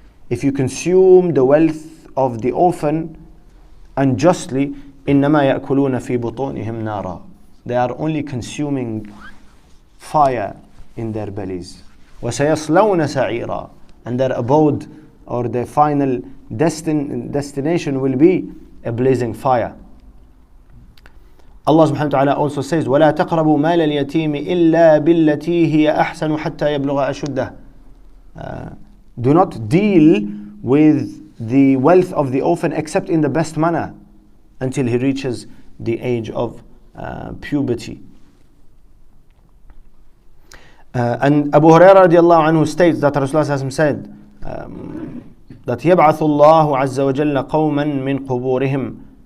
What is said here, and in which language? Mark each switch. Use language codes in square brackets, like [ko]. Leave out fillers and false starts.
[en] If you consume the wealth of the orphan unjustly, [ar] إِنَّمَا يَأْكُلُونَ فِي بُطُونِهِمْ نَارًا. [en] They are only consuming fire in their bellies. [ar] وَسَيَصْلَوْنَ سَعِيرًا. [en] And their abode or their final destination will be a blazing fire. [ar] Allah subhanahu wa ta'ala [en] also says, [ar] وَلَا تَقْرَبُوا مَالَ الْيَتِيمِ إِلَّا بِالَّتِي هِيَ أَحْسَنُ حَتَّى يَبْلُغَ أَشُدَّهُ. [en] Do not deal with the wealth of the orphan except in the best manner until he reaches the age of puberty. And Abu Hurairah radiallahu anhu states that Rasulullah said that [ar] يَبْعَثُ اللَّهُ عَزَّ وَجَلَّ قَوْمًا مِنْ قُبُورِهِمْ.